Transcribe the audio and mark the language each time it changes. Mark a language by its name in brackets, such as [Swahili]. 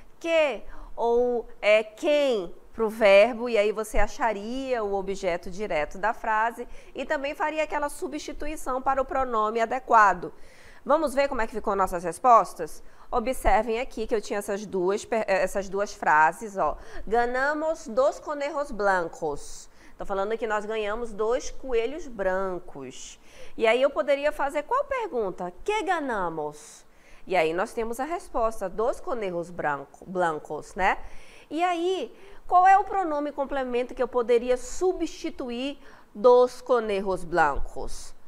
[Portuguese] Que ou quem para o verbo, e aí você acharia o objeto direto da frase e também faria aquela substituição para o pronome adequado. Vamos ver como é que ficou nossas respostas? Observem aqui que eu tinha essas duas frases, ó. [Spanish] Ganamos 2 conejos blancos. [Portuguese] Estou falando que nós ganhamos 2 coelhos brancos. E aí eu poderia fazer qual pergunta? [Spanish] Que ganamos? [Portuguese] E aí nós temos a resposta, [Spanish] 2 conejos blancos, [Portuguese] né? E aí, qual é o pronome complemento que eu poderia substituir [Spanish] 2 conejos blancos?